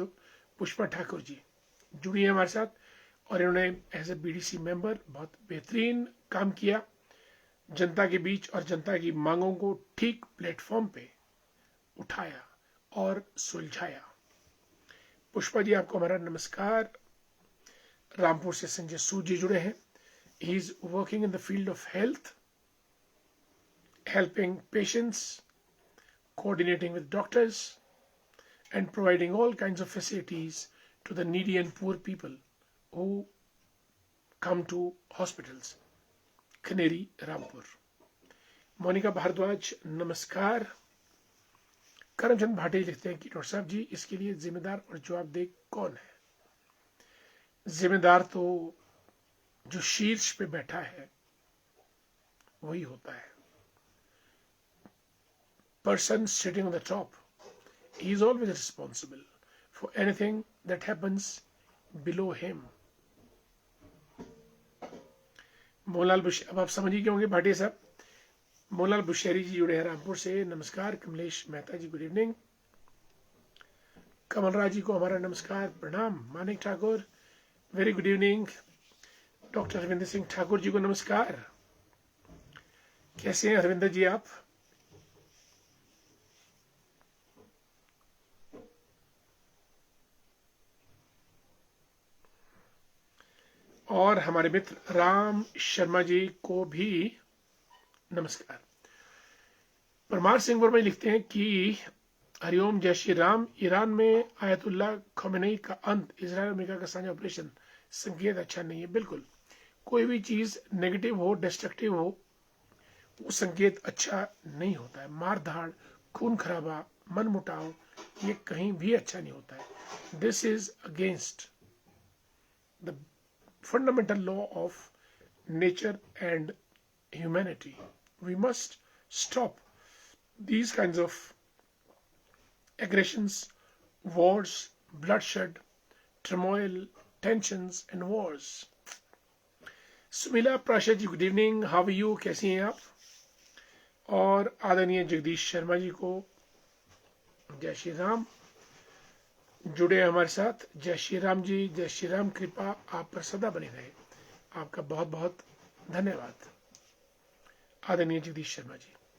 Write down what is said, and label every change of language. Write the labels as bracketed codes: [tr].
[hi] तो पुष्पा ठाकुर जी जुड़ी है हमारे साथ और इन्होंने [en] as a BDC member [hi] बहुत बेहतरीन काम किया, जनता के बीच और जनता की मांगों को ठीक प्लेटफॉर्म पे उठाया और सुलझाया। पुष्पा जी आपको हमारा नमस्कार। रामपुर से संजय सूद जी जुड़े हैं। [en] He is working in the field of health, helping patients, coordinating with doctors, and providing all kinds of facilities to the needy and poor people who come to hospitals. [hi] Khaneri Rampur. Monika Bhardwaj नमस्कार। करमचंद भाटी लिखते हैं कि डॉक्टर साहब जी, इसके लिए जिम्मेदार और जवाबदेह कौन है? जिम्मेदार तो जो शीर्ष पे बैठा है वही होता है। [en] Person sitting on the top, he is always responsible for anything that happens below him. [hi] Mohanlal बुशेरी, अब आप समझ ही गए होंगे भाटिया साहब। मोहनलाल बुशेरी जी जुड़े हैं रामपुर से। नमस्कार। कमलेश मेहता जी [en] Good evening. [hi] कमल राज जी को हमारा नमस्कार प्रणाम। Manik Thakur [en] Very good evening. [hi] Doctor Harvinder Singh Thakur ji को नमस्कार। कैसे हैं हरविंदर जी आप? और हमारे मित्र राम शर्मा जी को भी नमस्कार। परमार सिंह वर्मा लिखते हैं कि हरिओम जय श्री राम। ईरान में आयतुल्ला खमेनी का अंत, इजराइल अमेरिका का साझा ऑपरेशन संकेत अच्छा नहीं है। बिल्कुल, कोई भी चीज नेगेटिव हो, डिस्ट्रक्टिव हो, वो संकेत अच्छा नहीं होता है। मार धाड़, खून खराबा, मन मुटाव, ये कहीं भी अच्छा नहीं होता है। This is against the [en] fundamental law of nature and humanity. We must stop these kinds of aggressions, wars, bloodshed, turmoil, tensions and wars. [hi] Sumila Prasha ji [en] Good evening, how are you? [hi] कैसी हैं आप? और आदरणीय जगदीश शर्मा जी को जय श्री राम जुड़े हमारे साथ। जय श्री राम जी, जय श्री राम। कृपा आप पर सदा बनी रहे। आपका बहुत बहुत धन्यवाद आदरणीय जगदीश शर्मा जी।